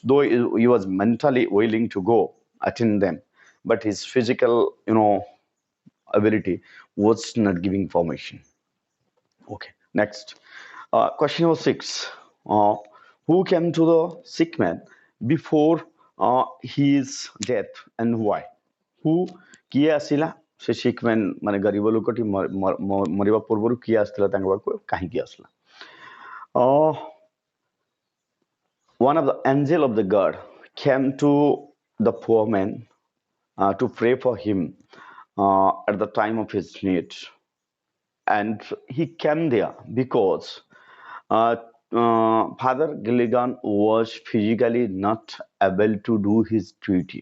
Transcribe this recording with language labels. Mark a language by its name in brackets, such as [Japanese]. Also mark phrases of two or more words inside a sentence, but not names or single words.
[English] Though he was mentally willing to go attend them, but his physical, ability was not giving formation. Okay, next. Question number 6. Uh, who came to the sick man before his death and why? [Odia] Who କିଏ ଆସିଲା ସେ [English] sick man [Odia] ମାନେ ଗରିବ ଲୋକଟି ମରିବା ପୂର୍ବରୁ କିଏ ଆସିଥିଲା ତାଙ୍କ ପାଖକୁ କାହିଁକି ଆସିଲା? [English] Uh, one of the angel of the God came to the poor man to pray for him at the time of his need. And he came there because uh, Father Gilligan was physically not able to do his duty.